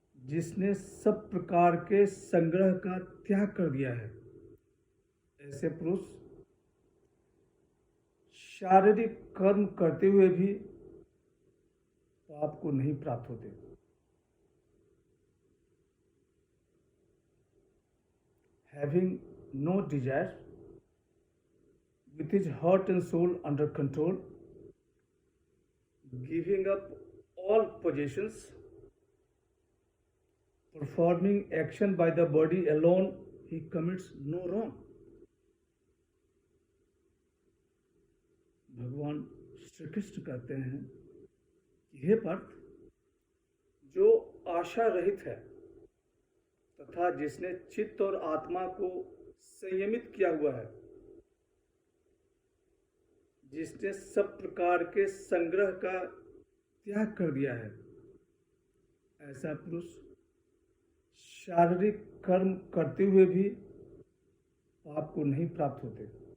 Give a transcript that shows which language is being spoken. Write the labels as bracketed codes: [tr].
[hi] जिसने सब प्रकार के संग्रह का त्याग कर दिया है, ऐसे पुरुष शारीरिक कर्म करते हुए भी पाप को नहीं प्राप्त होते। [en] Having no desire, with his heart and soul under control, giving up all possessions, performing action by the body alone, he commits no wrong. [hi] भगवान श्री कृष्ण कहते हैं कि हे पार्थ, जो आशा रहित है तथा जिसने चित्त और आत्मा को संयमित किया हुआ है, जिसने सब प्रकार के संग्रह का त्याग कर दिया है, ऐसा पुरुष शारीरिक कर्म करते हुए भी पाप को नहीं प्राप्त होते।